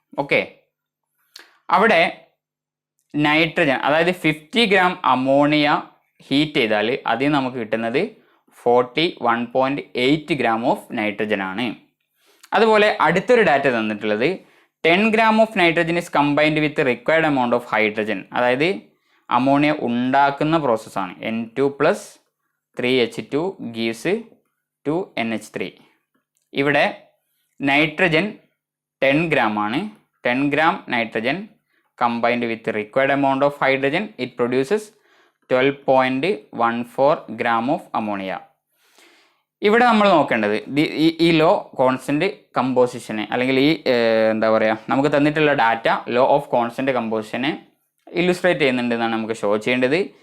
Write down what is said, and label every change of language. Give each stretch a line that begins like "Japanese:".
Malayalam: Okay, അവിടെ nitrogen, അതായത് 50 gram ammonia heat ചെയ്താൽ അതിൽ നമുക്ക് കിട്ടുന്നത് 41.8 gram ഓഫ് നൈട്രജൻ ആണ്. അതുപോലെ അടുത്തൊരു ഡാറ്റ തന്നിട്ടുള്ളത്
English: 10 gram of nitrogen is combined with required amount of hydrogen.
Malayalam: അതായത് അമോണിയ ഉണ്ടാക്കുന്ന പ്രോസസ്സാണ്.
English: N2 plus 3H2 gives 2NH3.
Malayalam: ഇവിടെ നൈട്രജൻ 10 gram ആണ്.
English: 10 gram nitrogen combined with required amount of hydrogen it produces 12.14 gram of ammonia.
Malayalam: ഇവിടെ നമ്മൾ നോക്കേണ്ടത് ഈ law constant കമ്പോസിഷനെ, അല്ലെങ്കിൽ ഈ എന്താ പറയുക, നമുക്ക് തന്നിട്ടുള്ള data law of constant കമ്പോസിഷനെ illustrate ചെയ്യുന്നുണ്ടെന്നാണ് നമുക്ക് ഷോ ചെയ്യേണ്ടത്.